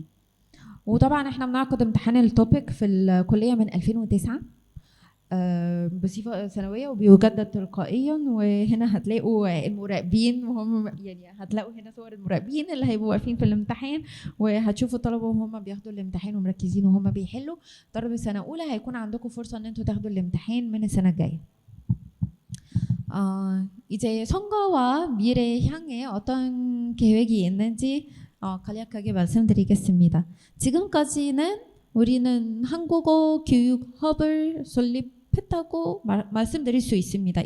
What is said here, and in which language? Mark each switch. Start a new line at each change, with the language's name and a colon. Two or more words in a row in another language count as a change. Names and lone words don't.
Arabic: وطبعا احنا بنعقد امتحان التوبيك في الكلية من 2009 بصفة سنوية وبيجدد تلقائيا. وهنا هتلاقوا المراقبين وهم يعني هتلاقوا هنا صور المراقبين اللي هيبقوا واقفين في الامتحان، وهتشوفوا الطلبة وهم بياخدوا الامتحان ومركزين وهم بيحلوا. طلبة سنة أولى هيكون عندكم فرصة ان انتوا تاخدوا الامتحان من السنة الجاية.
Korean: 이제 선거와 미래 향해 어떤 계획이 있는지 간략하게 말씀드리겠습니다. 지금까지는 우리는 한국어 교육 허브를 설립했다고 말씀드릴 수 있습니다.